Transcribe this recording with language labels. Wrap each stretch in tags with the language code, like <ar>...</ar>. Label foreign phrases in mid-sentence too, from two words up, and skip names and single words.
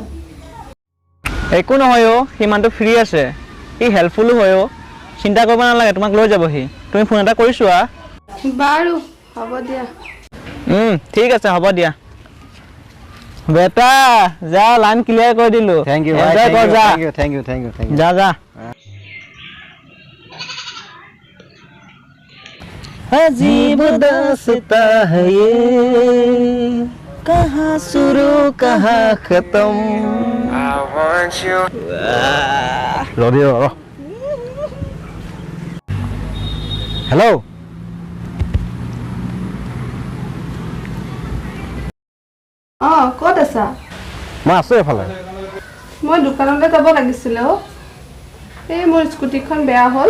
<as>একো নহয় সি মানুহটো ফ্ৰী আছে সি হেল্পফুলো হয় চিন্তা কৰিব নালাগে তোমাক লৈ যাব সি তুমি ফোন এটা কৰিছোঁ বাৰু হ'ব দিয়া ঠিক আছে হ'ব দিয়া বেটা যা লাইন ক্লিয়াৰ কৰি দিলোঁ</as> <en>thank you</en> <as>যা যা</as> <hi>अजीब दास्ता है ये कहाँ शुरू कहाँ खत्म</hi> <en>I want you.</en> <as>হেল্ল' ক'ত আছা মই আছোঁ এফালে মই দোকানলৈ যাব লাগিছিলে এই মোৰ স্কুটিখন বেয়া হ'ল</as>